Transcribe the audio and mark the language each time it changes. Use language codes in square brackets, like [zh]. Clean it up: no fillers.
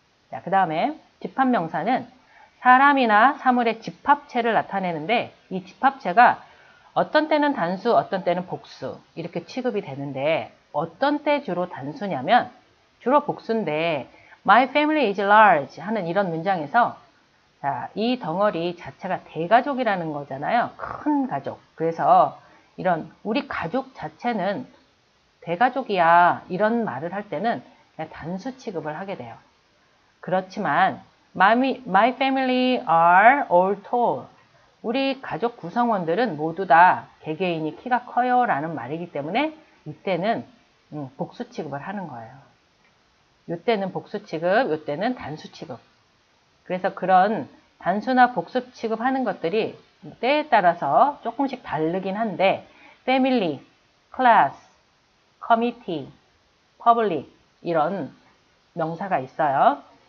[ko] 자, 그 다음에 집합명사는 사람이나 사물의 집합체를 나타내는데 이 집합체가 어떤 때는 단수, 어떤 때는 복수 이렇게 취급이 되는데 어떤 때 주로 단수냐면 주로 복수인데 [en] My family is large [ko] 하는 이런 문장에서 자, 이 덩어리 자체가 대가족이라는 거잖아요. 큰 가족. 그래서 이런 우리 가족 자체는 대가족이야 이런 말을 할 때는 그냥 단수 취급을 하게 돼요. 그렇지만 [en] my family are all tall. [ko] 우리 가족 구성원들은 모두 다 개개인이 키가 커요 라는 말이기 때문에 이때는 복수 취급을 하는 거예요. 이때는 복수 취급, 이때는 단수 취급. 그래서 그런 단수나 복수 취급하는 것들이 때에 따라서 조금씩 다르긴 한데 family, class, committee, public 이런 명사가 있어요.